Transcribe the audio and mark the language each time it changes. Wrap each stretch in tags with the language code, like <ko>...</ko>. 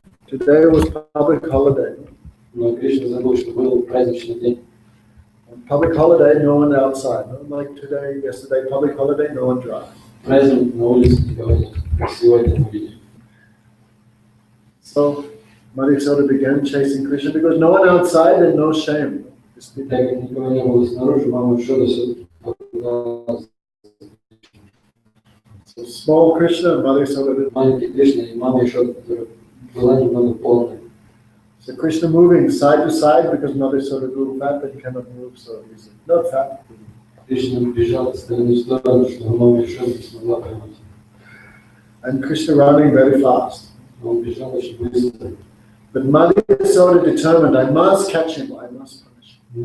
<en>Today was public holiday.</en> <ru>Но Кришна забыл, что был праздничный день.</ru> <en>On public holiday, no one outside. Not like today, yesterday, public holiday, no one drives.</en> <ru>Праздник на улице никого нет, как сегодня мы видим.</ru> <en>So Mother Yasoda began chasing Krishna because no one outside and no shame.</en> <ru>И так как никого не было снаружи, мама Ишода все-таки погналась.</ru> <en>So small Krishna and Mother Yasoda.</en> <ru>Маленький Кришна и мама Ишода, которая была немного полной.</ru> <en>So Krishna moving side to side because Mother Yasoda grew fat and cannot move so easily. Not fat.</en> <ru>Кришна бежал из стороны в сторону, что мама Ишода не смогла поймать.</ru> <en>And Krishna running very fast.</en> <ru>Он бежал очень быстро.</ru> <en>But Mother Yasoda determined, I must catch him, I must punish him.</en>